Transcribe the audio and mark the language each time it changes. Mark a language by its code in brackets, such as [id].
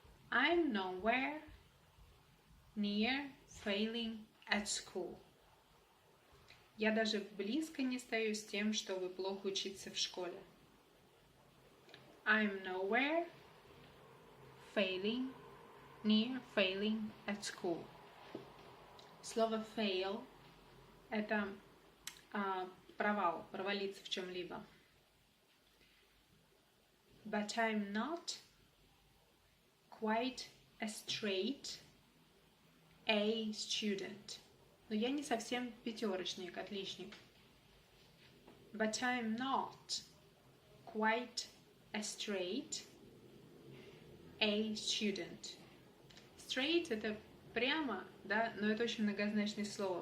[en] I'm nowhere near failing at school. [ru] Я даже близко не стою с тем, чтобы плохо учиться в школе. [en] I'm nowhere near failing at school. [ru] Слово fail – это провал, провалиться в чем-либо. [en] But I'm not quite a straight A student. [ru] Но я не совсем пятерочник, отличник. [en] But I'm not quite a straight A student. [ru] Straight – это прямо, да, но это очень многозначное слово.